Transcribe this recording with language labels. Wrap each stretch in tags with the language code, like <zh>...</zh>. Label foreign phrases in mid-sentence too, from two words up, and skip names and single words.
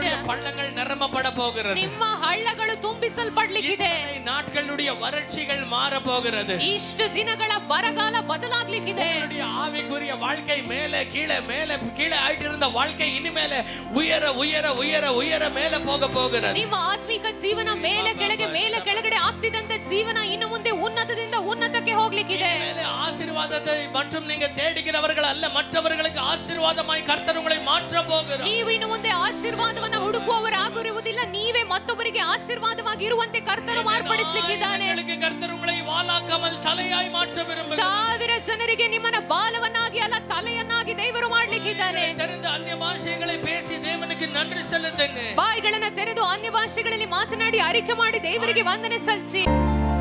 <ta>பள்ளங்கள் நிரம்பப்பட போகிறது.</ta> <kn>ನಿಮ್ಮ ಹಳ್ಳಗಳು ತುಂಬಿಸಲ್ಪಡಲಿಕ್ಕಿದೆ.</kn> <ta>ಈ ನಾட்களுடைய வறட்சிகள் மாற போகிறது.</ta> <kn>ಇಷ್ಟು ದಿನಗಳ ಬರಗಾಲ ಬದಲಾಗಲಿಕ್ಕಿದೆ.</kn> <ta>உன்னுடைய ஆவிக்குரிய வாழ்க்கை மேலே கீழே ஆயிட்டு இருந்த வாழ்க்கை இனிமேலே உயர உயர உயர உயர மேலே போக போகிறது.</ta> <kn>ನಿಮ್ಮ ಆತ್ಮಿಕ ಜೀವನ ಮೇಲೆ ಕೆಳಗಡೆ ಆಗ್ತಿದ್ದಂತೆ ಜೀವನ ಇನ್ನು ಮುಂದೆ ಉನ್ನತದಿಂದ ಉನ್ನತಕ್ಕೆ ಹೋಗ್ಲಿಕ್ಕಿದೆ.</kn> <ta>மேலே ஆசீர்வாதத்தை மற்றும் நீங்க தேடுகிறவர்கள் அல்ல, மற்றவர்களுக்கு ஆசீர்வாதமாய் கர்த்தர் உங்களை மாற்ற போகிறார்.</ta> <kn>ನೀವು ಇನ್ನು ಮುಂದೆ ಆಶೀರ್ವಾದವನ್ನು ಹುಡುಕುವವರಾಗಿರುವುದಿಲ್ಲ, ನೀವೇ ಮತ್ತೊಬ್ಬರಿಗೆ ಆಶೀರ್ವಾದವಾಗಿ ಇರುವಂತೆ ಕರ್ತರು ಮಾರ್ಪಡಿಸಲಿಕ್ಕಿದ್ದಾನೆ.</kn> <ta>கர்த்தர் உங்களை வாளாக்காமல் தலையாய் மாற்ற விரும்புகிறார்.</ta> <kn>ಸಾವಿರ ಜನರಿಗೆ ನಿಮ್ಮನ್ನ ಬಾಲವನ್ನಾಗಿ ಅಲ್ಲ ತಲೆಯನ್ನಾಗಿ ದೇವರು ಮಾಡ್ಲಿಕ್ಕಿದ್ದಾನೆ.</kn> <ta>தெரிந்த அந்நிய பாஷைகளை பேசி தேவனுக்கு நன்றி செலுத்துங்க.</ta> <kn>ಬಾಯಿಗಳನ್ನ ತೆರೆದು ಅನ್ಯ ಭಾಷೆಗಳಲ್ಲಿ ಮಾತನಾಡಿ ಅರಿಕೆ ಮಾಡಿ ದೇವರಿಗೆ ವಂದನೆ ಸಲ್ಲಿಸಿ.</kn>